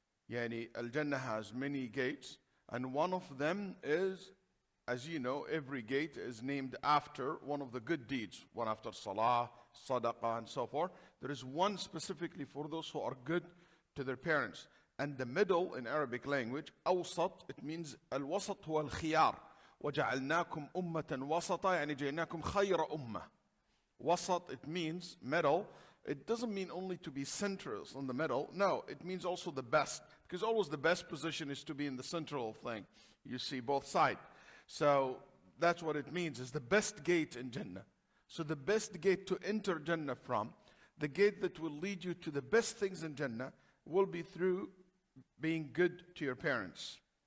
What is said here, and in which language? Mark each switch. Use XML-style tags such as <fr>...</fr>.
<en>Yani, Al-Jannah has many gates, and one of them is, as you know, every gate is named after one of the good deeds, one after salah, sadaqah, and so forth. There is one specifically for those who are good to their parents. And the middle in Arabic language, awsat, it means</en> <ar>al-wasat huwa al-khiyar. وَجَعَلْنَاكُمْ أُمَّةً وَسَطًا يعني جَعَلْنَاكُمْ خَيْرَ أُمَّةً.</ar> <en>Wasat, it means middle. It doesn't mean only to be central in the middle. No, it means also the best. Because always the best position is to be in the central thing. You see both sides. So that's what it means, is the best gate in Jannah. So the best gate to enter Jannah from, the gate that will lead you to the best things in Jannah, will be through being good to your parents.</en>